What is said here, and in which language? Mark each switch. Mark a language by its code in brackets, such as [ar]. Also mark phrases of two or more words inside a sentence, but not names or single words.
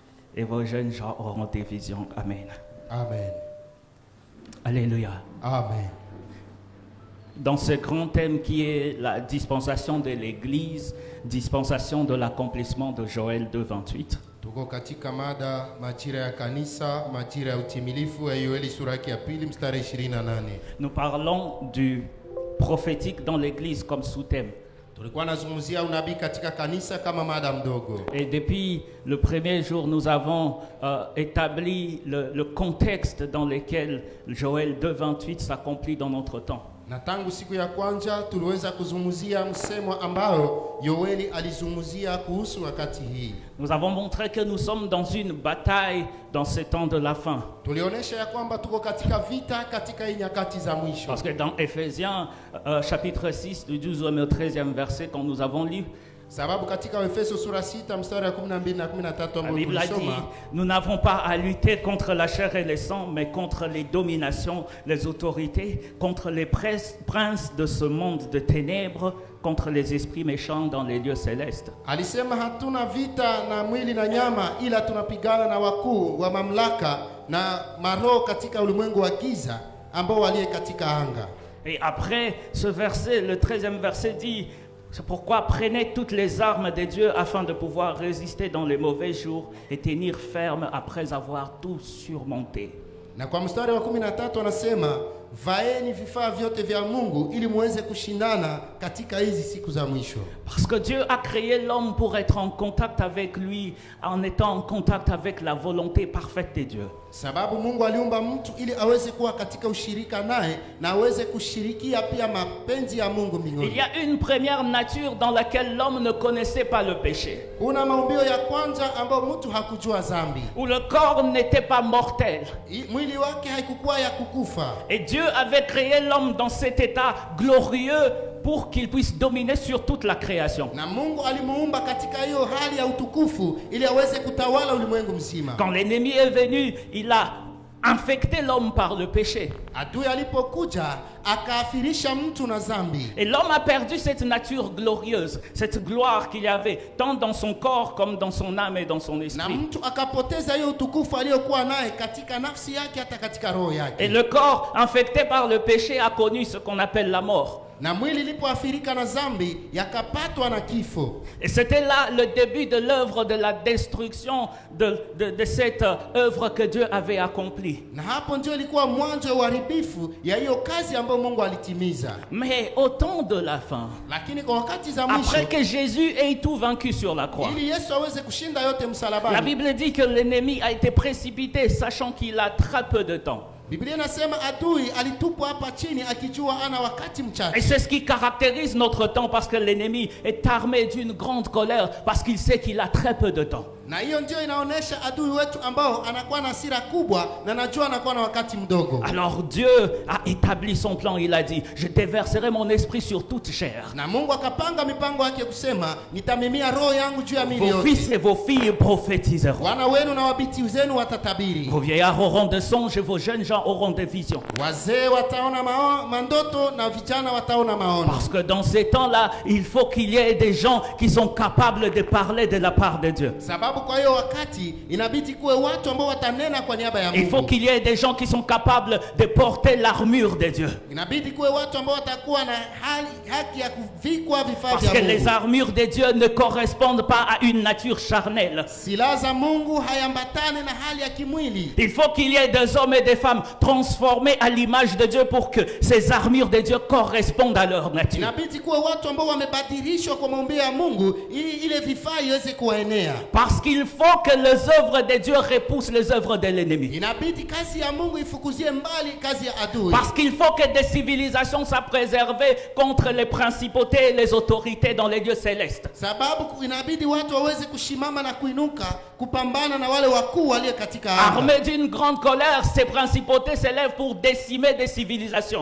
[fr] et vos jeunes gens auront des visions. Amen. Amen. Alléluia. Amen. Dans ce grand thème qui est la dispensation de l'Église, dispensation de l'accomplissement de Joël 2:28. [sw] Tuko katika mada majira ya kanisa, majira ya utimilifu ya Yoeli sura ya pili mstari 28. [fr] Nous parlons du prophétique dans l'Église comme sous-thème. [sw] Tulikuwa nazungumzia unabii katika kanisa kama mada mdogo. [fr] Et depuis le premier jour, nous avons établi le contexte dans lequel Joël 2:28 s'accomplit dans notre temps. [sw] Na tangu siku ya kwanza tuliweza kuzungumzia msemo ambao Yoeli alizungumzia kuhusu wakati hii. [fr] Nous avons montré que nous sommes dans une bataille dans ces temps de la fin. [sw] Tulionyesha ya kwamba tuko katika vita katika hii nyakati za mwisho. [fr] Parce que dans Éphésiens chapitre 6 du 12e au 13e verset quand nous avons lu, [sw] sababu katika Efeso sura 6 mstari wa 12 na 13 [fr] la Bible a dit, nous n'avons pas à lutter contre la chair et le sang, mais contre les dominations, les autorités, contre les princes de ce monde de ténèbres, contre les esprits méchants dans les lieux célestes. [sw] Alisema hatuna vita na mwili na nyama, ila tunapigana na wakuu wa mamlaka na maroho katika ulimwengu wa giza ambao walie katika anga. [fr] Et après ce verset, le 13e verset dit, c'est pourquoi prenez toutes les armes de Dieu afin de pouvoir résister dans les mauvais jours et tenir ferme après avoir tout surmonté. [sw] Na kwa mstari wa 13 anasema vaeni vifaa vyote vya Mungu ili muweze kushindana katika hizi siku za mwisho. [fr] Parce que Dieu a créé l'homme pour être en contact avec lui, en étant en contact avec la volonté parfaite de Dieu. [sw] Sababu Mungu aliumba mtu ili aweze kuwa katika ushirika naye na aweze kushirikia pia mapenzi ya Mungu mbinguni. [fr] Il y a une première nature dans laquelle l'homme ne connaissait pas le péché. [sw] Kuna maumbio ya kwanza ambao mtu hakujua dhambi. [fr] Où le corps n'était pas mortel. [sw] Mwili wake haikuwa ya kukufa. [fr] Et Dieu avait créé l'homme dans cet état glorieux pour qu'il puisse dominer sur toute la création. [sw] Na Mungu alimuumba katika hiyo hali ya utukufu ili aweze kutawala ulimwengu mzima. [fr] Quand l'ennemi est venu, il a infecté l'homme par le péché. [sw] Adui alipokuja akaafirisha mtu na dhambi. [fr] Et l'homme a perdu cette nature glorieuse, cette gloire qu'il y avait tant dans son corps comme dans son âme et dans son esprit. [sw] Na mtu akapoteza hiyo utukufu aliyokuwa naye katika nafsi yake hata katika roho yake. [fr] Et le corps infecté par le péché a connu ce qu'on appelle la mort. [sw] Na mwili ilipoathirika na dhambi yakapatwa na kifo. [fr] Et c'était là le début de l'œuvre de la destruction de cette œuvre que Dieu avait accomplie. [sw] Na hapo ndio ilikuwa mwanzo wa uharibifu ya hiyo kazi ambayo Mungu alitimiza. [fr] Mais au temps de la fin, [sw] lakini kwa wakati za mwisho, [fr] après que Jésus ait tout vaincu sur la croix, [sw] ili Yesu aweze kushinda yote msalabani, [fr] la Bible dit que l'ennemi a été précipité sachant qu'il a très peu de temps. [sw] Biblia inasema adui alitupwa hapa chini akijua ana wakati mchache. [fr] Et c'est ce qui caractérise notre temps parce que l'ennemi est armé d'une grande colère parce qu'il sait qu'il a très peu de temps. [sw] Na hiyo ndio inaonesha adui wetu ambao anakuwa na hasira kubwa na anajua anakuwa na wakati mdogo. [fr] Alors Dieu a établi son plan, il a dit, je déverserai mon esprit sur toute chair. [sw] Na Mungu akapanga mipango yake kusema nitamimia roho yangu juu ya miili yote. [fr] Vos fils et vos filles prophétiseront. [sw] Wana wenu na wabiti zenu watatabiri. [fr] Vos vieillards auront des songes et vos jeunes gens auront des visions. [sw] Wazee wataona mandoto na vijana wataona maono. [fr] Parce que dans ces temps-là, il faut qu'il y ait des gens qui sont capables de parler de la part de Dieu. [sw] Sababu kwa hiyo wakati inabidi kuwe watu ambao watanena kwa niaba ya Mungu. [fr] Il faut qu'il y ait des gens qui sont capables de porter l'armure de Dieu. [sw] Inabidi kuwe watu ambao watakuwa na haki ya kuvikwa vifaa vya Mungu. [fr] Parce que les armures de Dieu ne correspondent pas à une nature charnelle. [sw] Silaha za Mungu hayambatane na hali ya kimwili. [fr] Il faut qu'il y ait des hommes et des femmes transformés à l'image de Dieu pour que ces armures de Dieu correspondent à leur nature. [sw] Inabidi kuwe watu ambao wamebadilishwa kwa maumbile ya Mungu ili ile vifaa iweze kuwaenea. [fr] Parce qu'il faut que les œuvres de Dieu repoussent les œuvres de l'ennemi. [sw] Inabidi kazi ya Mungu ifukuzie mbali kazi ya adui. [fr] Parce qu'il faut que des civilisations soient préservées contre les principautés et les autorités dans les lieux célestes. [sw] Sababu inabidi watu waweze kushimama na kuinuka kupambana na wale wakuu walio katika anga. [fr] Armés d'une grande colère, ces principautés s'élèvent pour décimer des civilisations.